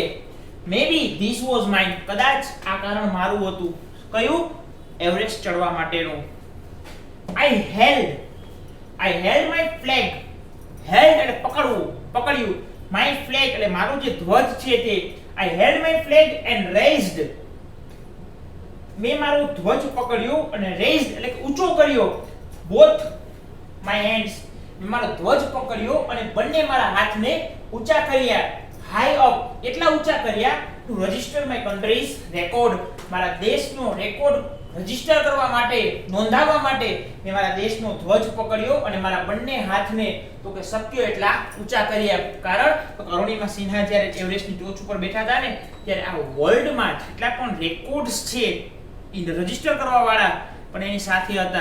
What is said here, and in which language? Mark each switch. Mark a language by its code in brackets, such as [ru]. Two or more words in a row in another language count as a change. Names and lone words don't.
[en] maybe this was mine, [gu] કદાચ આ કારણ મારું હતું. કયું? એવરેસ્ટ ચડવા માટેનું. [en] I held my flag. [gu] હેલ્ડ એટલે પકડવું, પકડ્યું. [en] my flag [gu] એટલે મારો જે ધ્વજ છે તે. [en] I held my flag and raised. [gu] મેં મારો ધ્વજ પકડ્યો અને raised એટલે કે ઊંચો કર્યો. [en] both my hands. [gu] મેં મારો ધ્વજ પકડ્યો અને બંને મારા હાથને ઊંચા કર્યા. [en] high up [gu] એટલા ઊંચા કર્યા [en] to register my country's record. [gu] મારા દેશનો [en] record register [gu] કરવા માટે, નોંધાવવા માટે મેં મારા દેશનો ધ્વજ પકડ્યો અને મારા બંને હાથને તો કે શક્ય એટલા ઊંચા કર્યા. કારણ અરુણિમા સિન્હા જ્યારે એવરેસ્ટની ટોચ ઉપર બેઠા હતા ને ત્યારે આ વર્લ્ડમાં જેટલા પણ રેકોર્ડ્સ છે એ રજીસ્ટર કરવા વાળા પણ એની સાથે હતા.